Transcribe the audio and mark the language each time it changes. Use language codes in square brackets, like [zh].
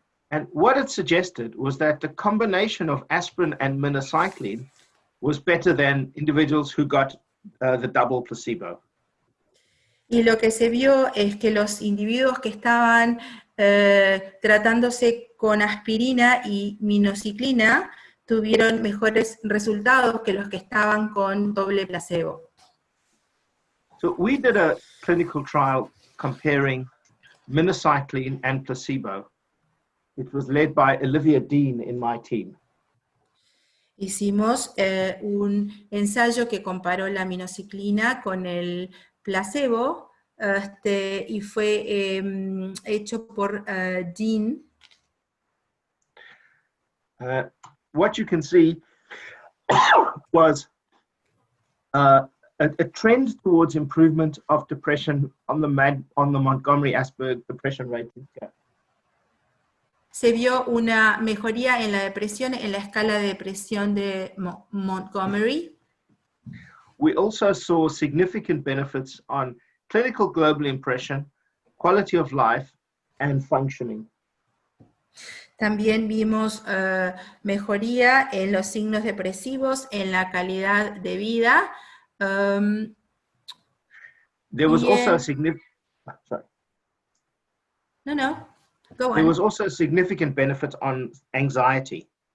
[en] And what it suggested was that the combination of aspirin and minocycline was better than individuals who got the double placebo. [es] Y lo que se vio es que los individuos que estaban tratándose con aspirina y minociclina tuvieron mejores resultados que los que estaban con doble placebo. [en] So we did a clinical trial comparing minocycline and placebo. It was led by Olivia Dean in my team. [es] Hicimos un ensayo que comparó la minociclina con el placebo y fue hecho por Dean. [en] What you can see was a trend towards improvement of depression on the Montgomery-Åsberg depression rating scale. [es] Se vio una mejoría en la depresión en la escala de depresión de Montgomery. [en] We also saw significant benefits on clinical global impression, quality of life, and functioning. [es] También vimos mejoría en los signos depresivos, en la calidad de vida. [en] There was also significant. Sorry. No. Go on. There was also significant benefit on anxiety.